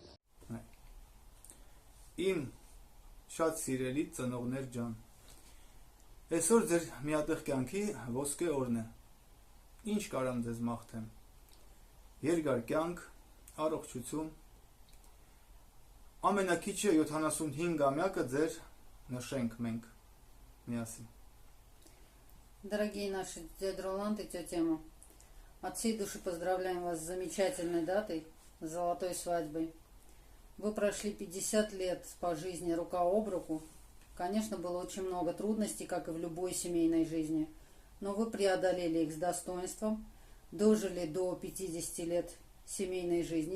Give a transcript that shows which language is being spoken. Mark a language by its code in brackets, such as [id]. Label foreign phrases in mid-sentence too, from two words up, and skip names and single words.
[hy] Իմ շատ սիրելի ծնողներ ջան, այսօր ձեր միատեղ կյանքի ոսկե օրն է։ Ինչ կարամ ձեզ մաղթեմ։ Երկար կյանք, առողջություն, ամենակիչը 75-ամյակը ձեր նշենք մենք միասին։ [ru] Дорогие наши дядя Роланд и тетя Эмма, от всей души поздравляем вас с замечательной датой, с золотой свадьбой. Вы прошли 50 лет по жизни рука об руку. Конечно, было очень много трудностей, как и в любой семейной жизни, но вы преодолели их с достоинством, дожили до 50 лет семейной жизни.